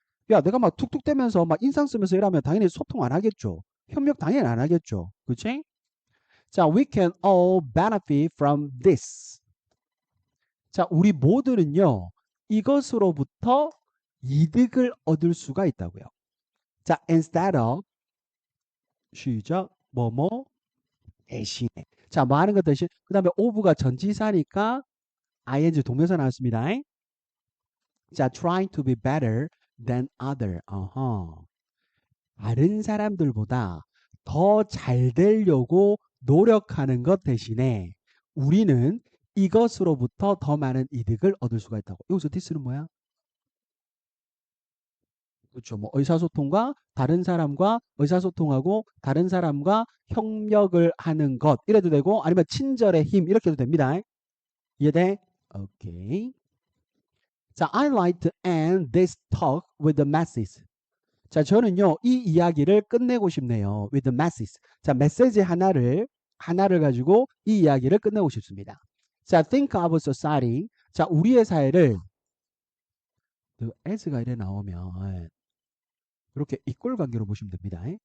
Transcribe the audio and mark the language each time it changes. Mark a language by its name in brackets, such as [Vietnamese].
[Korean] 야, 내가 막 툭툭대면서 막 인상 쓰면서 이러면 당연히 소통 안 하겠죠. 협력 당연히 안 하겠죠. 그치? [English] 자, we can all benefit from this. [Korean] 자, 우리 모두는요, 이것으로부터 이득을 얻을 수가 있다고요. 자, [English] instead of, [Korean] 시작, 뭐뭐, 대신에. 자, 뭐 하는 것 대신, 그 다음에 of가 전치사니까 ing 동명사 나왔습니다. [English] 자, trying to be better than other. [Korean] 다른 사람들보다 더 잘 되려고 노력하는 것 대신에 우리는 이것으로부터 더 많은 이득을 얻을 수가 있다고. 여기서 this는 뭐야? 그렇죠. 뭐 의사소통과 다른 사람과 의사소통하고 다른 사람과 협력을 하는 것 이래도 되고 아니면 친절의 힘 이렇게 해도 됩니다. 이해돼? 오케이. [English] 자, I like to end this talk with the message. [Korean] 자, 저는요 이 이야기를 끝내고 싶네요. [English] with the message. [Korean] 자, 메시지 하나를 가지고 이 이야기를 끝내고 싶습니다. [English] 자, think of society. [Korean] 자, 우리의 사회를 as가 이래 나오면 이렇게 이꼴 관계로 보시면 됩니다.